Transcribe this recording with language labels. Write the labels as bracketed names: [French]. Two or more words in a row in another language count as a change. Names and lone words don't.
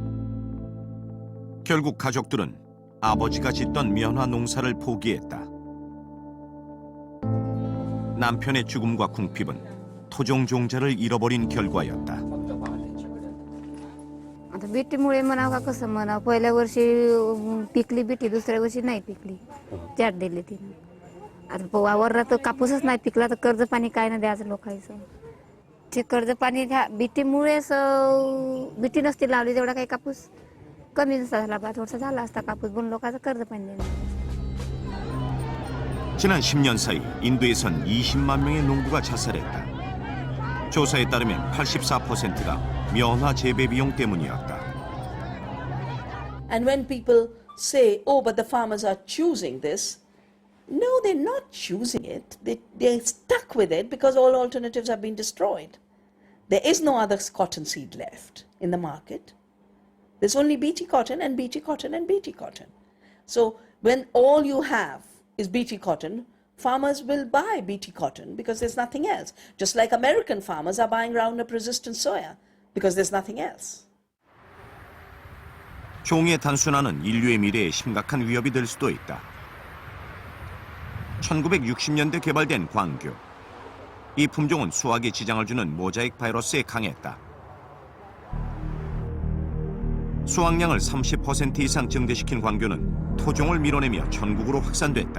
[Korean] 결국 가족들은 아버지가 짓던 면화 농사를 포기했다. 남편의 죽음과 궁핍은 토종 종자를 잃어버린 결과였다. [Marathi] आता बीटीमुळे म्हणावं का कसं म्हणावं पहिल्या वर्षी पिकली बीटी दुसऱ्या वर्षी नाही पिकली चार दिली तिने आता वावरात कापूसच नाही पिकला तर कर्ज पाणी काय नाही द्यायचं लोकांचं ते कर्ज पाणी ह्या बीटीमुळेच बीटी नसती लावली तेवढा काही कापूस कमी नसता झाला बा थोडासा झाला असता कापूस पण लोकांचं कर्ज पाणी देणार. [Korean] 지난 10년 사이 인도에선 20만 명의 농부가 자살했다. 조사에 따르면 84%가 면화 재배 비용 때문이었다. [English] And when people say, oh, but the farmers are choosing this, no, they're not choosing it. They're stuck with it because all alternatives have been destroyed. There is no other cotton seed left in the market. There's only BT cotton and BT cotton and BT cotton. So when all you have is BT cotton, farmers will buy BT cotton because there's nothing else. Just like American farmers are buying Roundup resistant soya because there's nothing else. [Korean] 종의 단순화는 인류의 미래에 심각한 위협이 될 수도 있다. 1960년대 개발된 광교. 이 품종은 수확에 지장을 주는 모자익 바이러스에 강했다. 수확량을 30% 이상 증대시킨 광교는 토종을 밀어내며 전국으로 확산됐다.